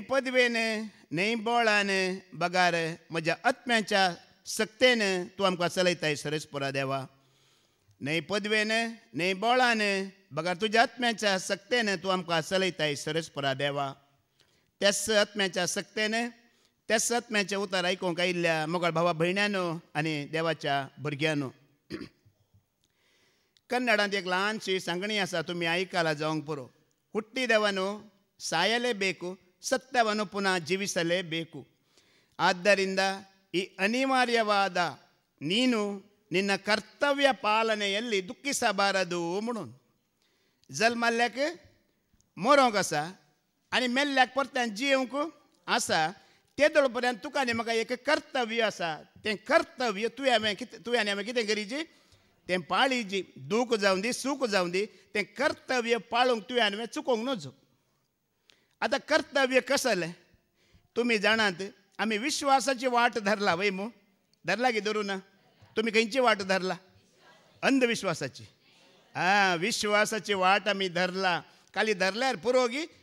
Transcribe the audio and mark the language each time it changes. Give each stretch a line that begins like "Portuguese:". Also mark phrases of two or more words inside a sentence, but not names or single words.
Konkani: पदवेन न्हय बोळान बगार म्हज्या आत्म्याच्या सक्तेन तूं आमकां चलयताय सरस्पुरा देवा न्हय पदवेन न्हय बोळान बगार तुज्या आत्म्याच्या सक्तेन तूं आमकां चलयताय सरस्पुरा देवा तेच आत्म्याच्या सक्तेन तेच आत्म्याचें उतर आयकूंक आयिल्ल्या मोगाळ भावा भयण्यांनो आनी देवाच्या भुरग्यांनो कन्नडांत एक ल्हानशी सांगणी आसा तुमी आयकला जावंक पुरो
Kannada: ಹುಟ್ಟಿದವನು ಸಾಯಲೇಬೇಕು ಸತ್ತವನು ಪುನಃ ಜೀವಿಸಲೇಬೇಕು ಆದ್ದರಿಂದ ಈ ಅನಿವಾರ್ಯವಾದ ನೀನು ನಿನ್ನ ಕರ್ತವ್ಯ ಪಾಲನೆಯಲ್ಲಿ ದುಃಖಿಸಬಾರದು
Konkani: म्हणून जल्माल्याक मरोंक आसा आनी मेल्ल्याक परत्यान जियोंक आसा तेदोळ पर्यंत तुका आनी म्हाका एक कर्तव्य आसा तें कर्तव्य तुवें आनी हांवें कितें करीची तें पाळीची दूख जावं दी सूख जावं दी तें कर्तव्य पाळूंक तुवें आनी हांवें चुकोवंक नजो आतां कर्तव्य कसलें तुमी जाणात आमी विश्वासाची वाट धरला वय मू धरला की धरूं ना तुमी खंयची वाट धरला अंधविश्वासाची विश्वासाची वाट आमी धरला खाली धरल्यार पुरो गी